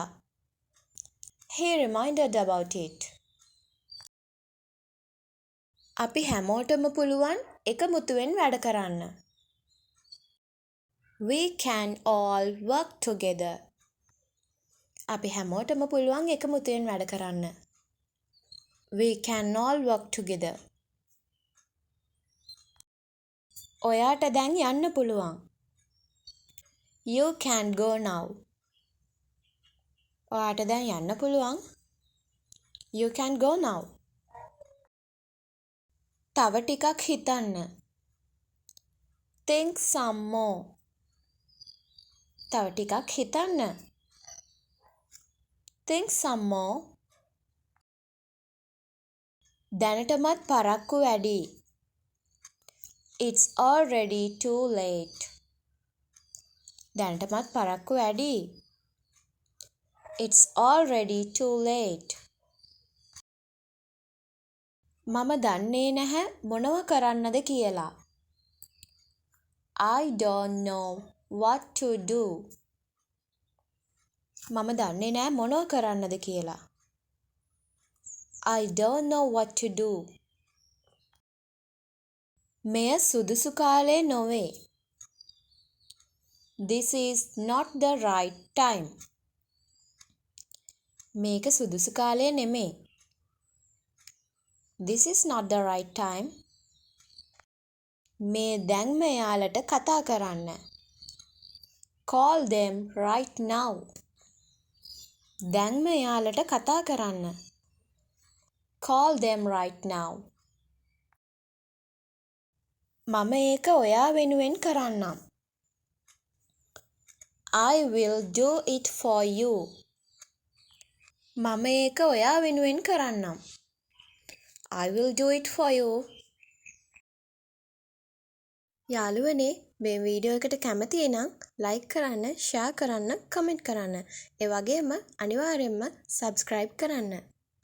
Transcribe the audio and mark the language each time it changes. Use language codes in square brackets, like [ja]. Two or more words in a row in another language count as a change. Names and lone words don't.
[en] He reminded about it. [si] අපි හැමෝටම පුළුවන් එකමුතුවෙන් වැඩ කරන්න. [en] We can all work together. [si] අපි හැමෝටම පුළුවන් එකමුතුවෙන් වැඩ කරන්න. [en] We can all work together. [si] ඔයාට දැන් යන්න පුළුවන්. [en] You can go now. [si] ඔයාට දැන් යන්න පුළුවන්. [en] You can go now. [si] තව ටිකක් හිතන්න. [en] Think some more. [si] තව ටිකක් හිතන්න. [en] Think some more. [si] දැනටමත් පරක්කු වැඩි. [en] It's already too late. [si] දැනටමත් පරක්කු වැඩි. [en] It's already too late. [si] මම දන්නේ නැහැ මොනව කරන්නද කියලා. [en] I don't know what to do. [si] මම දන්නේ නැහැ මොනව කරන්නද කියලා. [en] I don't know what to do. [si] මෙය සුදුසු කාලය නොවේ. [en] This is not the right time. [si] මේක සුදුසු කාලය නෙමෙයි. [en] This is not the right time. [si] මේ දැන්ම එයාලට කතා කරන්න. [en] Call them right now. [si] දැන්ම එයාලට කතා කරන්න. [en] Call them right now. [si] මම ඒක ඔයා වෙනුවෙන් කරන්නම්. [en] I will do it for you. [si] මම ඒක ඔයා වෙනුවෙන් කරන්නම්. [en] I will do it for you. [si] යාළුවනේ මේ වීඩියෝ එකට කැමති නම් ලයික් කරන්න, ෂෙයා කරන්න, කමෙන්ට් කරන්න. ඒ වගේම අනිවාර්යයෙන්ම සබ්ස්ක්‍රයිබ් කරන්න.